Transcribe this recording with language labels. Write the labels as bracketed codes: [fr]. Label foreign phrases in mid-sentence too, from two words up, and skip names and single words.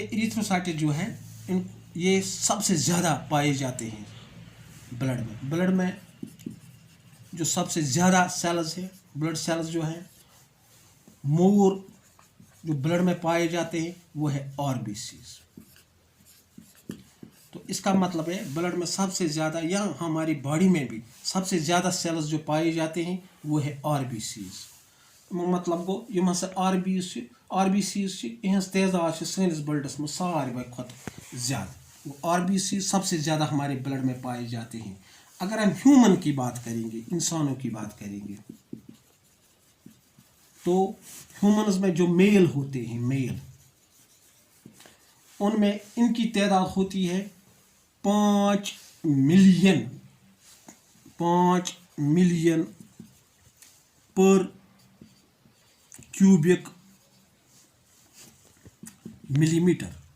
[hi] इरिथ्रोसाइट्स जो है ये सबसे ज़्यादा पाए जाते हैं ब्लड में जो सबसे ज़्यादा सेल्स है, [en] blood cells [hi] जो है मोर जो ब्लड में पाए जाते हैं वो है आरबीसीज। तो इसका मतलब है ब्लड में सबसे ज़्यादा या हमारी बॉडी में भी सबसे ज़्यादा सेल्स जो पाए जाते हैं वो है आरबीसीज। [ks] मतलब गो यम आरबीसीज तादाद सैनिस ब्लडस में सारे खुद ज़्यादा। [hi] आरबीसी सबसे ज़्यादा हमारे ब्लड में पाए जाते हैं। अगर हम ह्यूमन की बात करेंगे, इंसानों की बात करेंगे, तो ह्यूमन्स में जो मेल होते हैं, उनमें इनकी तादाद होती है 5 [en] million per cubic millimetre.